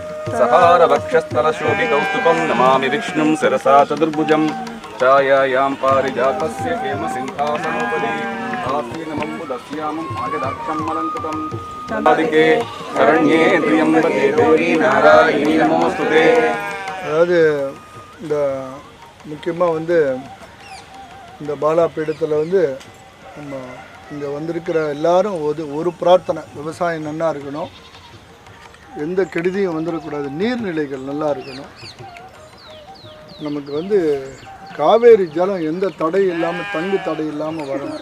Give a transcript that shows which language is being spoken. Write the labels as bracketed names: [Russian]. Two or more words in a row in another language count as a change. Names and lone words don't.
[Sanskrit] सहारवक्षस्थलशोभिकौस्तुभं नमामि विष्णुं शिरसा चतुर्भुजं छायायां पारिजातस्य हेमसिंहासनोपरि आसीनमम्बुदस्यामम् आयदाक्षम् अलङ्कृतं तदादिके शरण्ये त्र्यम्बके गौरी नारायणी नमोऽस्तुते. [Tamil] அதாவது இந்த முக்கியமாக வந்து இந்த பாலா பீடத்தில் வந்து நம்ம இங்கே வந்திருக்கிற எல்லாரும் ஒரு பிரார்த்தனை, விவசாயம் நல்லா இருக்கணும், எந்த கெடுதியும் வந்துடக்கூடாது, நீர்நிலைகள் நல்லா இருக்கணும், நமக்கு வந்து காவேரி ஜலம் எந்த தடை இல்லாமல் தங்கு தடை இல்லாமல் வரணும்.